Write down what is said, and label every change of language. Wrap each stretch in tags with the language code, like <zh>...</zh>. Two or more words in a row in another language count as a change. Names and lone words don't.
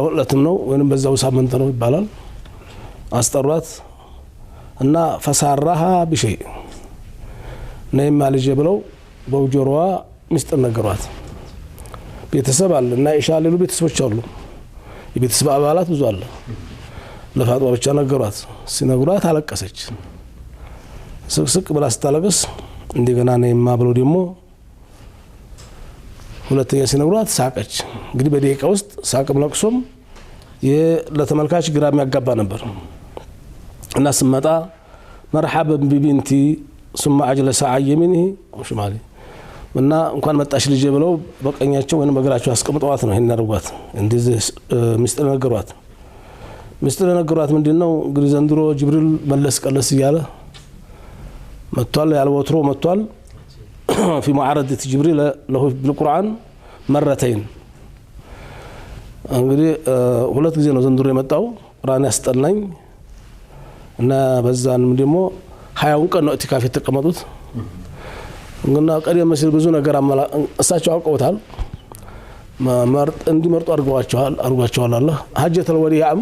<am>ዕለትም ነው ወይንም በዛው ሳምንት ነው ይባላል አስጠሯት እና</am> <ar>فسارها بشيء</ar> <am>ነይማ ልጅ ብለው በጆሮዋ ምስጢር ነገሯት ቤተሰብ አለ እና ኢሻሌሉ ቤተሰቦች አሉ የቤተሰብ አባላት ብዙ አለ ለፋጡማ ብቻ ነገሯት ሲነግሯት አለቀሰች ስቅስቅ ብላ ስታለቅስ እንደገና ነይማ ብለው ደግሞ ሁለተኛ ሲነግሯት ሳቀች እንግዲህ በደቂቃ ውስጥ ሳቅም ለቅሶም ለተመልካች ግራም ያጋባ ነበር እና ስመጣ</am> <ar>مرحبا ببنتي ثم اجلس على يمينه وشماله</ar> <am>እና እንኳን መጣሽ ልጅ ብለው በቀኛቸው ወይንም በግራቸው አስቀምጠዋት ነው ይሄን አድርጓት እንደዚህ ምስጢር ነገሯት ምንድነው እንግዲህ ዘንድሮ ጅብሪል መለስ ቀለስ ይያለ መጥቷል ያልወትሮ መጥቷል</am> <ar>في معارضة جبريل له بالقرآن مرتين</ar> <am>እንግዲህ ሁለት ጊዜ ነው ዘንድሮ የመጣው ቁርአን ያስጠላኝ እና በዛንም ደግሞ 20 ቀን ነው ኢቲካፍ የተቀመጡት እና ቀደም ሲል ብዙ ነገር እሳቸው አውቀውታል እንዲመርጡ አርጓቸዋል አላህ ሐጀተል ወዲያም</am>